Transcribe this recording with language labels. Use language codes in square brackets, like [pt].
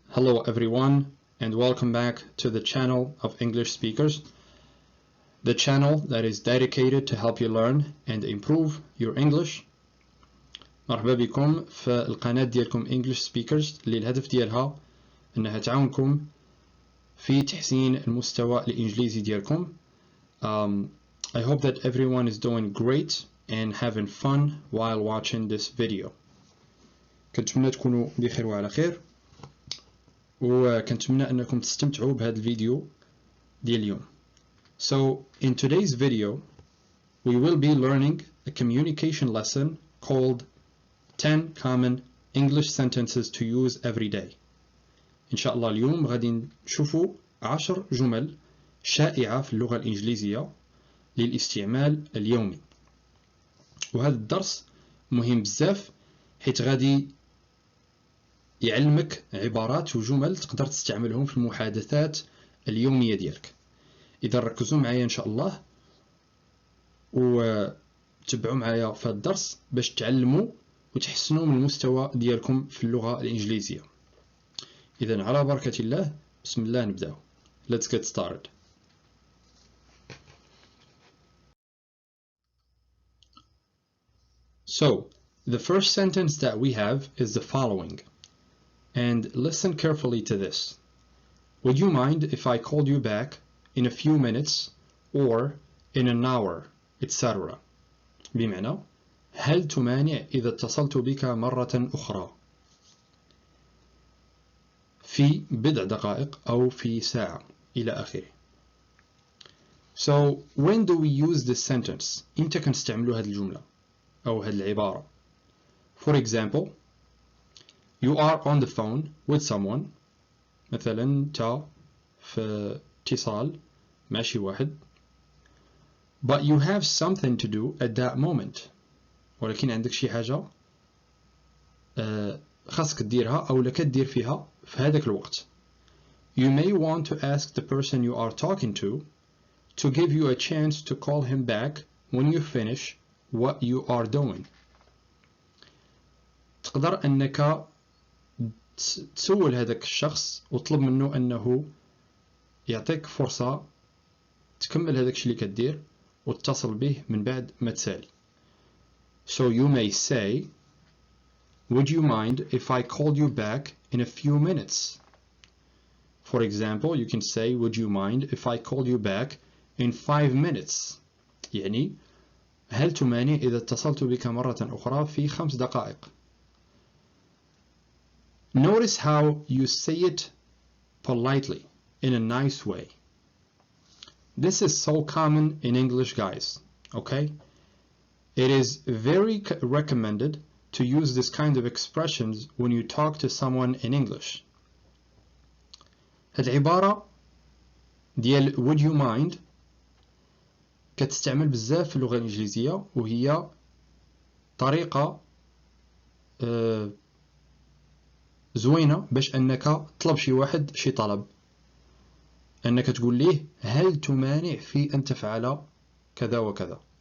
[en] Hello everyone and welcome back to the channel of English speakers, the channel that is dedicated to help you learn and improve your English. [ar] مرحبا بكم في القناة ديالكم English speakers اللي الهدف ديالها انها تعاونكم في تحسين المستوى الإنجليزي ديالكم. [en] I hope that everyone is doing great and having fun while watching this video. [ar] كنتمنى تكونوا بخير وعلى خير وكنتمنى انكم تستمتعوا بهذا الفيديو ديال اليوم. [en] So in today's video we will be learning a communication lesson called 10 common English sentences to use every day. [ar] إن شاء الله اليوم غادي نشوفوا 10 جمل شائعة في اللغة الإنجليزية للاستعمال اليومي. وهذا الدرس مهم بزاف حيث غادي يعلمك عبارات وجمل تقدر تستعملهم في المحادثات اليومية ديالك. إذا ركزوا معايا إن شاء الله وتبعوا معايا في هذا الدرس باش تعلموا وتحسنوا من المستوى ديالكم في اللغة الإنجليزية. إذا على بركة الله بسم الله نبدأ. [en] Let's get started. So, the first sentence that we have is the following. And listen carefully to this. Would you mind if I called you back in a few minutes or in an hour, etc. [ar] بمعنى هل تمانع إذا اتصلت بك مرة أخرى في بضع دقائق أو في ساعة إلى آخره. [en] So when do we use this sentence? [ar] إمتى كنستعملوا هذه الجملة أو هذه العبارة؟ [en] For example, you are on the phone with someone. [ar] مثلا انت في اتصال مع شي واحد. [en] But you have something to do at that moment. [ar] ولكن عندك شي حاجة خاصك ديرها أو لك تدير فيها في هذاك الوقت. [en] You may want to ask the person you are talking to give you a chance to call him back when you finish what you are doing. [ar] تقدر أنك تسول هذاك الشخص وطلب منه أنه يعطيك فرصة تكمل هذاك الشيء اللي كدير وتتصل به من بعد ما تسالي. [en] So you may say, would you mind if I called you back in a few minutes? For example, you can say, would you mind if I called you back in 5 minutes? [ar] يعني هل تمانع إذا اتصلت بك مرة أخرى في 5 دقائق؟ [en] Notice how you say it politely, in a nice way. This is so common in English, guys, okay? It is very recommended to use this kind of expressions when you talk to someone in English. [ar] هاد العبارة ديال [en] would you mind [ar] كتستعمل بزاف في اللغة الإنجليزية وهي طريقة زوينة باش أنك تطلب شي واحد شي طلب، أنك تقول ليه هل تمانع في أن تفعل كذا وكذا.